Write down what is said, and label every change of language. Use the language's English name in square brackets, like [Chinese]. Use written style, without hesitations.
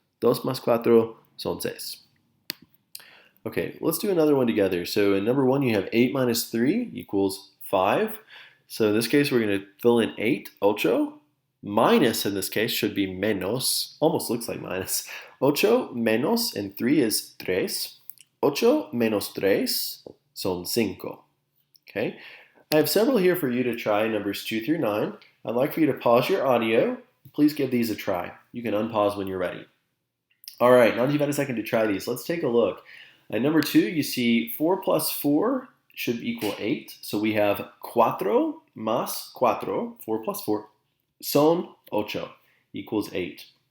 [Spanish] Dos más cuatro son 6. [English] Okay, let's do another one together. So in number 1, you have 8 minus 3 equals 5. So in this case, we're going to fill in 8, ocho. Minus in this case should be menos, almost looks like minus. [Spanish] Ocho menos [English] and 3 is tres. [Spanish] Ocho menos tres son cinco. [English] Okay, I have several here for you to try, numbers 2 through 9. I'd like for you to pause your audio. Please give these a try. You can unpause when you're ready. All right, now that you've had a second to try these, let's take a look. At number 2, you see 4 plus 4 should equal 8. So we have [Spanish] cuatro más cuatro, [English] 4 plus 4, [Spanish] son ocho, [English] equals 8.